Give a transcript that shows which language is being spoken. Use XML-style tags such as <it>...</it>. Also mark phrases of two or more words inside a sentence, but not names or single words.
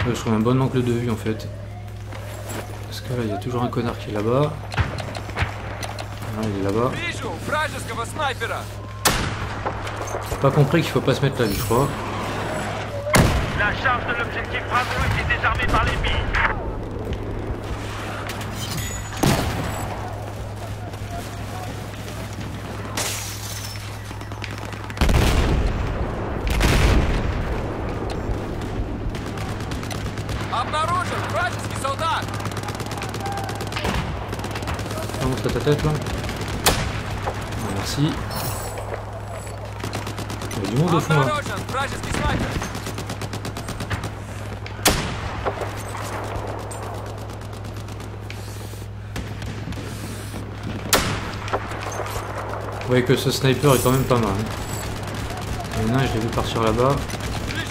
<fr>un bon angle de vue en fait. Parce que là il y a toujours un connard qui est là-bas. Ah, il est là-bas.</fr> <ru>Вижу вражеского снайпера.</ru> <fr>J'ai pas compris qu'il faut pas se mettre là, je crois. La charge de l'objectif Bravo est désarmée par l'ennemi.</fr> <ru>Обнаружен вражеский солдат.</ru> <fr>Montre ta tête là. Ah, merci. Il y a du monde au fond là.</fr> <ru>Обнаружен вражеский снайпер.</ru> <fr>Vous voyez que ce sniper est quand même pas mal. Hein. Il y en a un, je l'ai vu partir là-bas.</fr> <ru>Вижу</ru>